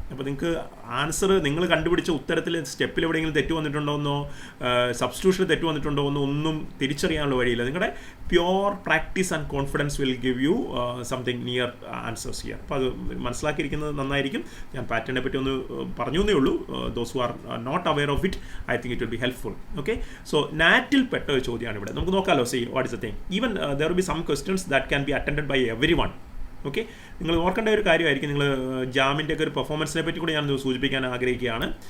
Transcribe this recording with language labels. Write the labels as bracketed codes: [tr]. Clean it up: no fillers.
[ml] അപ്പോൾ നിങ്ങൾക്ക് ആൻസർ നിങ്ങൾ കണ്ടുപിടിച്ച ഉത്തരത്തിൽ സ്റ്റെപ്പിൽ എവിടെയെങ്കിലും തെറ്റ് വന്നിട്ടുണ്ടോയെന്നോ സബ്സ്റ്റിറ്റ്യൂഷനിൽ തെറ്റ് വന്നിട്ടുണ്ടോ എന്നോ ഒന്നും തിരിച്ചറിയാനുള്ള വഴിയില്ല. നിങ്ങളുടെ [en] Pure practice and confidence will give you something near answers here. [ml] അപ്പോൾ അത് മനസ്സിലാക്കിയിരിക്കുന്നത് നന്നായിരിക്കും. ഞാൻ പാറ്റേണിനെ പറ്റി ഒന്ന് പറഞ്ഞു എന്നേ ഉള്ളൂ. [en] Those who are not aware of it, I think it will be helpful. Okay, so [ml] നാറ്റിൽ പെട്ട ഒരു ചോദ്യമാണ് ഇവിടെ. നമുക്ക് നോക്കാമല്ലോ. [en] See what is the thing. Even there will be some questions that can be attended by everyone. [ml] Okay, നിങ്ങൾ ഓർക്കേണ്ട ഒരു കാര്യമായിരിക്കും. നിങ്ങൾ ജാമിൻ്റെ ഒക്കെ ഒരു പെർഫോമൻസിനെ പറ്റി കൂടി ഞാൻ സൂചിപ്പിക്കാൻ ആഗ്രഹിക്കുകയാണ്.